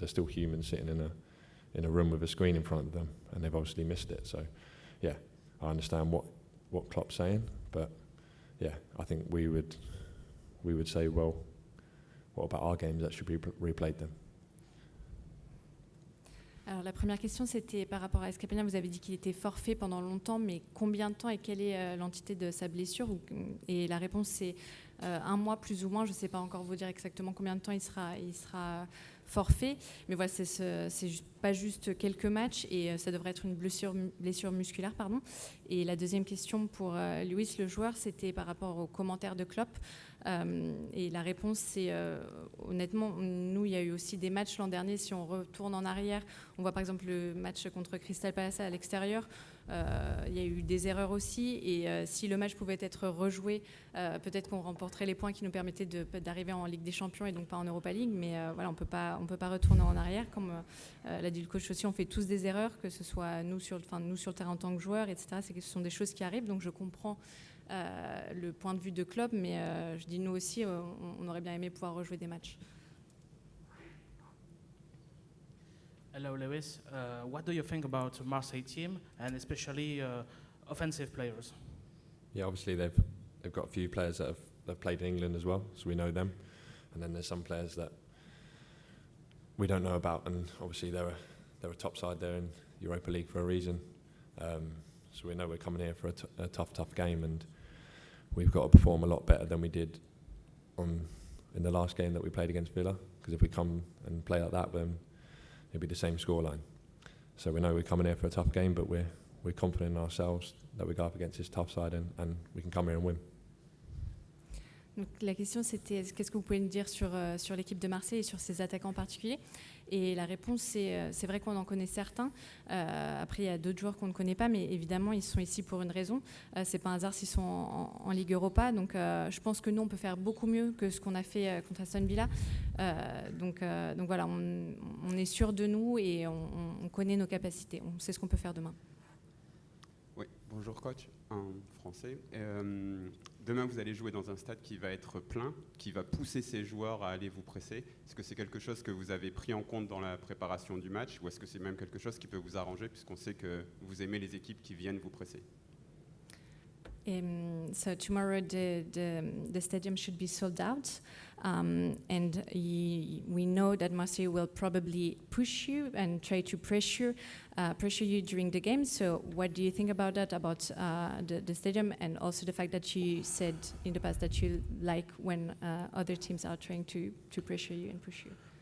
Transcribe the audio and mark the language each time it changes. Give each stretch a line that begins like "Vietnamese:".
English: There's still humans sitting in a room with a screen in front of them, and they've obviously missed it. So, yeah, I understand what Klopp's saying, but yeah, I think we would say, well, what about our games that should be replayed then?
French: Alors la première question, c'était par rapport à Estupinan. Vous avez dit qu'il était forfait pendant longtemps, mais combien de temps et quelle est l'entité de sa blessure? Et la réponse, c'est 1 mois plus ou moins. Je ne sais pas encore vous dire exactement combien de temps il sera forfait. Mais voilà, c'est pas juste quelques matchs et ça devrait être une blessure musculaire. Pardon. Et la deuxième question pour Luis, le joueur, c'était par rapport aux commentaires de Klopp. Et la réponse, c'est honnêtement, nous, il y a eu aussi des matchs l'an dernier. Si on retourne en arrière, on voit par exemple le match contre Crystal Palace à l'extérieur. Il y a eu des erreurs aussi. Et si le match pouvait être rejoué, peut-être qu'on remporterait les points qui nous permettaient d'arriver en Ligue des Champions et donc pas en Europa League. Mais voilà, on peut pas retourner en arrière. Comme l'a dit le coach aussi, on fait tous des erreurs, que ce soit nous sur le terrain en tant que joueurs, etc. Ce sont des choses qui arrivent. Donc je comprends le point de vue de Klopp, mais je dis nous aussi, on aurait bien aimé pouvoir rejouer des matchs.
English: Hello, Lewis. What do you think about Marseille team and especially offensive players? Yeah, obviously they've got a few players that have played in England as well, so we know them. And then there's some players that we don't know about, and obviously they're a top side there in Europa League for a reason. So we know we're coming here for a tough game, and we've got to perform a lot better than we did in the last game that we played against Villa, because if we come and play like that, then it'll be the same scoreline. So we know we're coming here for a tough game, but we're confident in ourselves that we go up against this tough side and we can come here and win.
French: Donc la question c'était qu'est-ce que vous pouvez nous dire sur l'équipe de Marseille et sur ses attaquants en particulier? Et la réponse c'est vrai qu'on en connaît certains. Après il y a d'autres joueurs qu'on ne connaît pas, mais évidemment ils sont ici pour une raison. C'est pas un hasard s'ils sont en Ligue Europa. Donc je pense que nous on peut faire beaucoup mieux que ce qu'on a fait contre Aston Villa. Donc voilà, on est sûr de nous et on connaît nos capacités. On sait ce qu'on peut faire demain. Oui, bonjour coach, en français. Demain, vous allez jouer dans un stade qui va être plein, qui va pousser ses joueurs à aller vous presser. Est-ce que c'est quelque chose que vous avez pris en compte dans la préparation du match, ou est-ce que c'est même quelque chose qui peut vous arranger, puisqu'on sait que vous aimez les équipes qui viennent vous presser?
English: So tomorrow the stadium should be sold out, and we know that Marseille will probably push you and try to pressure you during the game. So what do you think about that, about the stadium, and also the fact that you said in the past that you like when other teams are trying to pressure you and push you?